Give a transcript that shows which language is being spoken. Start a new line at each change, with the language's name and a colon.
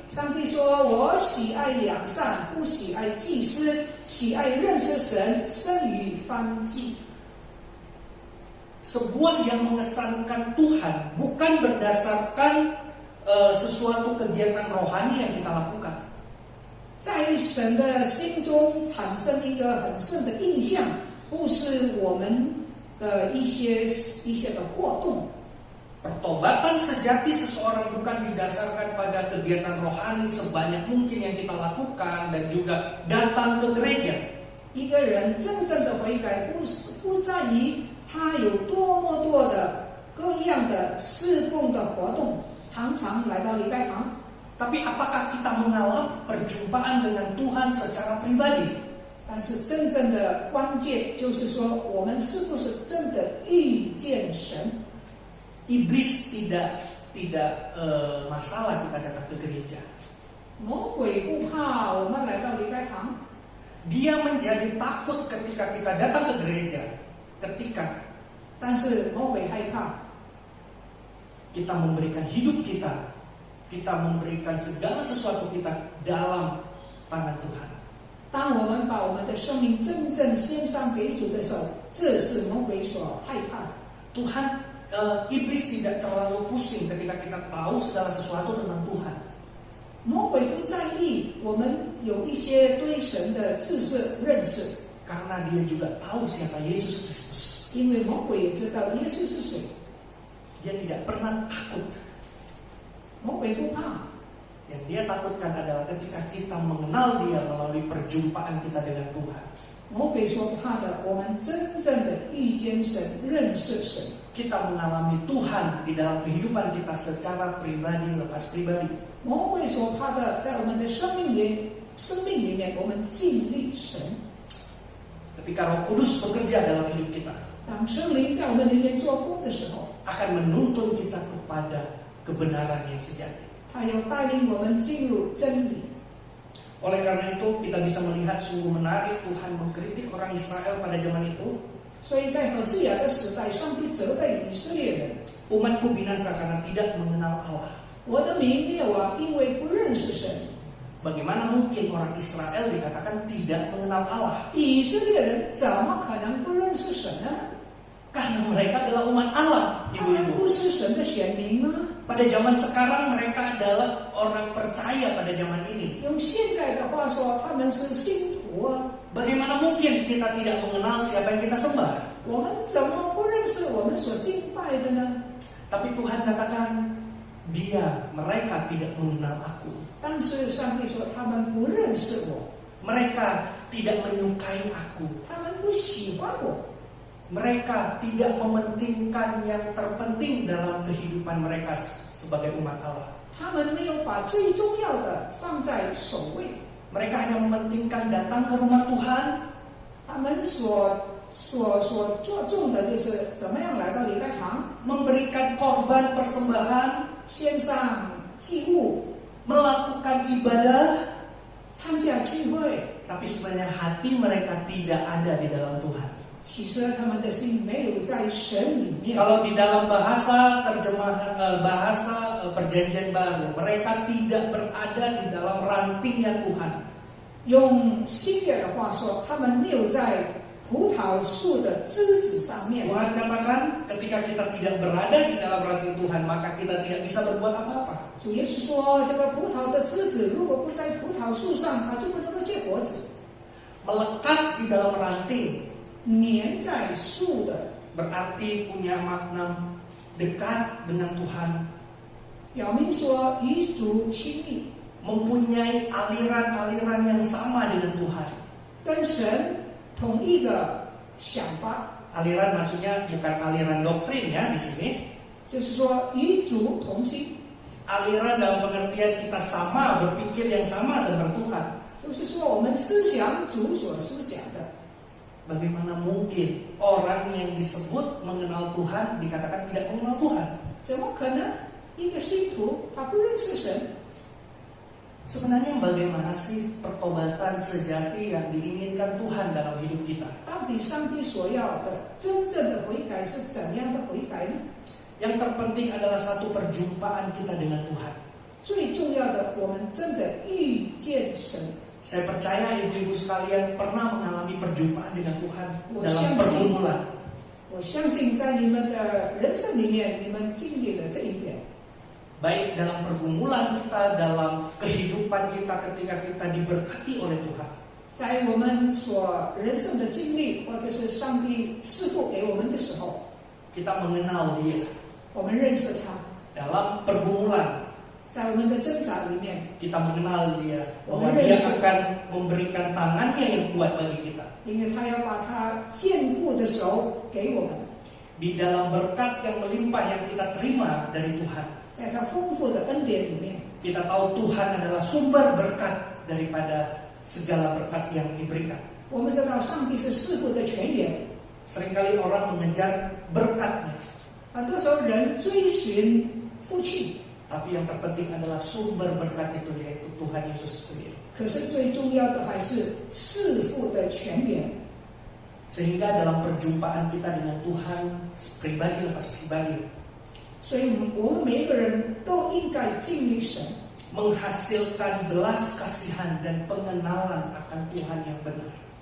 Chinese: 上帝说：“我喜爱良善，不喜爱祭司，喜爱认识神，胜于燔祭。”
Indonesian: Sebuah yang mengesankan Tuhan bukan berdasarkan sesuatu kegiatan rohani yang kita lakukan.
Chinese: 在神的心中产生一个很深的印象，不是我们的一些的活动。
Indonesian: Pertobatan sejati seseorang bukan didasarkan pada kegiatan rohani sebanyak mungkin yang kita lakukan dan juga datang ke gereja.
Chinese: 一个人真正的悔改，不在于他有多么多的各样的侍奉的活动，常常来到礼拜堂。
Indonesian: Tapi apakah kita mengalami perjumpaan dengan Tuhan secara pribadi?
Chinese: 但是真正的关键就是说，我们是不是真的遇见神？
Indonesian: Iblis tidak masalah kita datang ke gereja.
Chinese: 魔鬼不怕我们来到礼拜堂，
Indonesian: Dia menjadi takut ketika kita datang ke gereja. Ketika
Chinese: 但是魔鬼害怕
Indonesian: kita memberikan hidup kita kita memberikan segala sesuatu kita dalam tangan Tuhan.
Chinese: 当我们把我们的生命真正献上给主的时候，这是魔鬼所害怕的。
Indonesian: Tuhan, iblis tidak terlalu pusing ketika kita tahu segala sesuatu tentang Tuhan.
Chinese: 魔鬼不在意我们有一些对神的知识认识，
Indonesian: Karena dia juga tahu siapa Yesus Kristus.
Chinese: 因为魔鬼也知道耶稣是谁。
Indonesian: Dia tidak pernah takut.
Chinese: 魔鬼不怕，
Indonesian: Yang dia takutkan adalah ketika kita mengenal dia melalui perjumpaan kita dengan Tuhan.
Chinese: 魔鬼所怕的，我们真正的遇见神、认识神。
Indonesian: Kita mengalami Tuhan di dalam kehidupan kita secara pribadi lepas pribadi.
Chinese: 魔鬼所怕的，在我们的生命里面，我们经历神。
Indonesian: Ketika Roh Kudus bekerja dalam hidup kita,
Chinese: 当圣灵在我们里面做工的时候，
Indonesian: akan menuntun kita kepada kebenaran yang sejati.
Chinese: 他要带领我们进入真理。
Indonesian: Oleh karena itu, kita bisa melihat sungguh menarik Tuhan mengkritik orang Israel pada zaman itu.
Chinese: 所以在何西亚的时代，上帝责备以色列人：
Indonesian: Umatku binasa karena tidak mengenal Allah.
Chinese: 我的民灭亡，因为不认识神。
Indonesian: Bagaimana mungkin orang Israel dikatakan tidak mengenal Allah?
Chinese: 以色列人怎么可能不认识神呢？
Indonesian: Karena mereka adalah umat Allah,
Chinese: 他们
Indonesian: ibu-ibu.
Chinese: 不是神的选民吗？
Indonesian: Pada zaman sekarang mereka adalah orang percaya pada zaman ini.
Chinese: 用现在的话说，他们是信徒啊。
Indonesian: Bagaimana mungkin kita tidak mengenal siapa yang kita sembah?
Chinese: 我们怎么不认识我们所敬拜的呢？
Indonesian: Tapi Tuhan katakan, mereka tidak mengenal aku.
Chinese: 但是上帝说，他们不认识我，
Indonesian: Mereka tidak menyukai aku.
Chinese: 他们不喜欢我，
Indonesian: Mereka tidak mementingkan yang terpenting dalam kehidupan mereka sebagai umat Allah.
Chinese: 他们没有把最重要的放在首位。
Indonesian: Mereka hanya mementingkan datang ke rumah Tuhan,
Chinese: 他们所着重的就是怎么样来到礼拜堂，
Indonesian: memberikan korban persembahan,
Chinese: 献上祭物，
Indonesian: melakukan ibadah,
Chinese: 参加聚会。
Indonesian: tapi sebenarnya hati mereka tidak ada di dalam Tuhan.
Chinese: 其实他们的心没有在神里面。
Indonesian: Kalau di dalam bahasa terjemahan perjanjian baru, mereka tidak berada di dalam rantingnya Tuhan.
Chinese: 用新约的话说，他们没有在葡萄树的枝子上面。
Indonesian: Tuhan katakan, ketika kita tidak berada di dalam ranting Tuhan, maka kita tidak bisa berbuat apa-apa.
Chinese: 主耶稣说，这个葡萄的枝子如果不在葡萄树上，它就不能够结果子。
Indonesian: Melekat di dalam ranting
Chinese: 粘在树的，
Indonesian: berarti punya makna dekat dengan Tuhan,
Chinese: 表明说与主亲密，
Indonesian: mempunyai aliran-aliran yang sama dengan Tuhan.
Chinese: 跟神同一个想法，
Indonesian: Aliran maksudnya bukan aliran doktrin ya di sini.
Chinese: 就是说与主同心，
Indonesian: Aliran dalam pengertian kita sama, berpikir yang sama tentang Tuhan.
Chinese: 就是说我们思想主所思想的。
Indonesian: Bagaimana mungkin orang yang disebut mengenal Tuhan dikatakan tidak mengenal Tuhan?
Chinese: 怎么可能一个信徒他不认识神？
Indonesian: Sebenarnya bagaimana sih pertobatan sejati yang diinginkan Tuhan dalam hidup kita?
Chinese: 到底上帝所要的真正的悔改是怎样的悔改呢？
Indonesian: Yang terpenting adalah satu perjumpaan kita dengan Tuhan.
Chinese: 最重要的，我们真的遇见神。
Indonesian: Saya percaya ibu-ibu sekalian pernah mengalami perjumpaan dengan Tuhan Oh, dalam pergumulan.
Chinese: 我相信在你们的人生里面，你们经历了这一点。
Indonesian: Baik dalam pergumulan kita, dalam kehidupan kita ketika kita diberkati oleh Tuhan.
Chinese: 在我们所人生的经历，或者是上帝赐福给我们的时候，
Indonesian: Kita mengenal Dia.
Chinese: 我们认识他。
Indonesian: Dalam pergumulan
Chinese: 在我们的挣扎里面，
Indonesian: kita mengenal Dia, bahwa Dia akan memberikan tangannya yang kuat bagi kita.
Chinese: 因为他要把他坚固的手给我们，
Indonesian: Di dalam berkat yang melimpah yang kita terima dari Tuhan,
Chinese: 在他丰富的恩典里面，
Indonesian: kita tahu Tuhan adalah sumber berkat daripada segala berkat yang diberikan.
Chinese: 我们知道上帝是赐福的泉源。
Indonesian: Seringkali orang mengejar berkatnya,
Chinese: 很多时候人追寻福气，
Indonesian: tapi yang terpenting adalah sumber berkat itu, yaitu Tuhan Yesus sendiri.
Chinese: 可是最重要的还是赐福的泉源。
Indonesian: Sehingga dalam perjumpaan kita dengan Tuhan pribadi lepas pribadi,
Chinese: 所以我们每一个人都应该敬畏神，
Indonesian: menghasilkan belas kasihan dan pengenalan akan Tuhan yang benar.